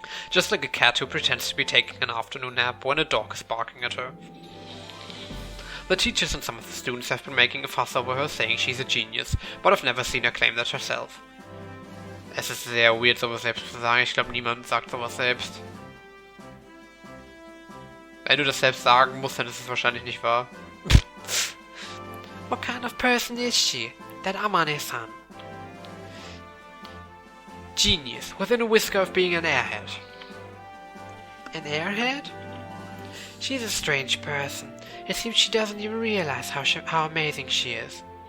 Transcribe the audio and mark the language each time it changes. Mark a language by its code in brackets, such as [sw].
[en] Just like a cat who pretends to be taking an afternoon nap when a dog is barking at her. The teachers and some of the students have been making a fuss over her, saying she's a genius, but I've never seen her claim that herself. [de] Es ist sehr weird, sowas selbst zu sagen. Ich glaube, niemand sagt sowas selbst. Wenn du das selbst sagen musst, dann ist es wahrscheinlich nicht wahr. [en] What kind of person is she? That Amane-san? Genius, within a whisker of being an airhead. An airhead? She's a strange person. It seems she doesn't even realize how amazing she is.